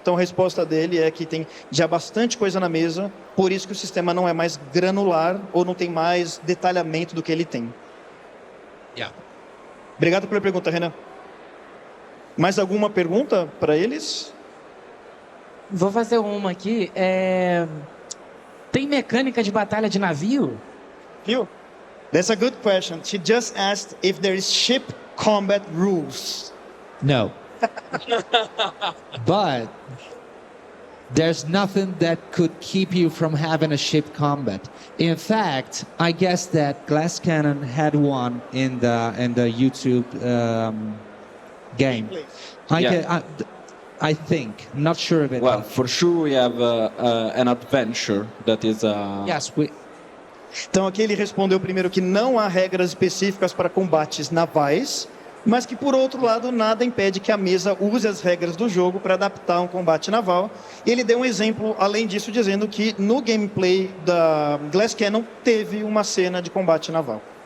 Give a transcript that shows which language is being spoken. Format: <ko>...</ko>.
<pt>Então a resposta dele é que tem já bastante coisa na mesa, por isso que o sistema não é mais granular ou não tem mais detalhamento do que ele tem.</pt> <en>Yeah.</en> <pt>Obrigado pela pergunta, Renan. Mais alguma pergunta para eles? Vou fazer uma aqui. Tem mecânica de batalha de navio? Viu?</pt> <en>That's a good question. She just asked if there is ship combat rules. No. But there's nothing that could keep you from having a ship combat. In fact, I guess that Glass Cannon had one in the YouTube game. I think. I'm not sure of it. Well, for sure we have an adventure that is Yes,</en> <pt>Então aqui ele respondeu primeiro que não há regras específicas para combates navais, mas que por outro lado nada impede que a mesa use as regras do jogo para adaptar um combate naval. E ele deu um exemplo além disso dizendo que no gameplay da Glass Cannon teve uma cena de combate naval.</pt>